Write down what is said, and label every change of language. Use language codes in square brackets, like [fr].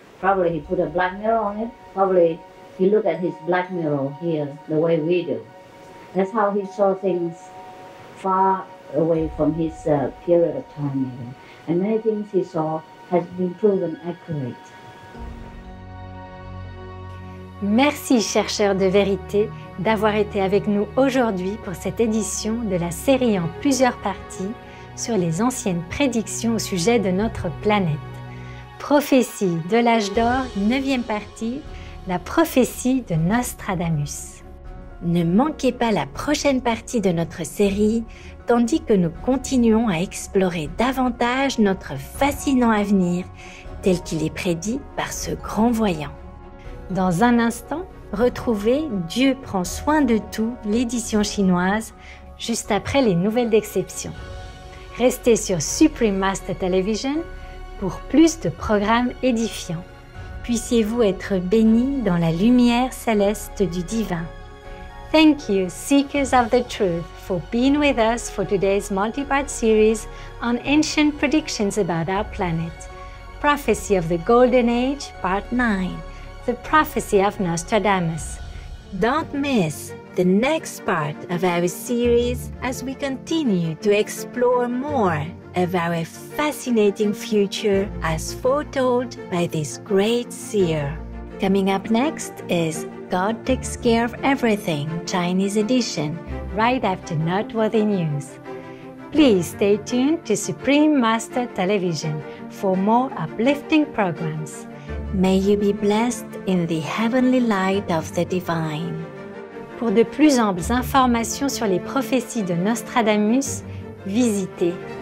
[en] Probably he put a black mirror on it. Probably he looked at his black mirror here the way we do. That's how he saw things far away from his period of time even. And many things he saw has been proven accurate. [fr] Merci, chercheurs de vérité, d'avoir été avec nous aujourd'hui pour cette édition de la série en plusieurs parties sur les anciennes prédictions au sujet de notre planète. Prophétie de l'âge d'or, 9e partie, la prophétie de Nostradamus. Ne manquez pas la prochaine partie de notre série, tandis que nous continuons à explorer davantage notre fascinant avenir tel qu'il est prédit par ce grand voyant. Dans un instant, retrouvez Dieu prend soin de tout, l'édition chinoise, juste après les nouvelles d'exception. Restez sur Supreme Master Television pour plus de programmes édifiants. Puissiez-vous être bénis dans la lumière céleste du divin. [en] Thank you, Seekers of the Truth, for being with us for today's multi-part series on ancient predictions about our planet. Prophecy of the Golden Age, Part 9. The Prophecy of Nostradamus. Don't miss the next part of our series as we continue to explore more of our fascinating future as foretold by this great seer. Coming up next is God Takes Care of Everything, Chinese edition, right after Noteworthy News. Please stay tuned to Supreme Master Television for more uplifting programs. May you be blessed in the heavenly light of the divine. [fr] Pour de plus amples informations sur les prophéties de Nostradamus, visitez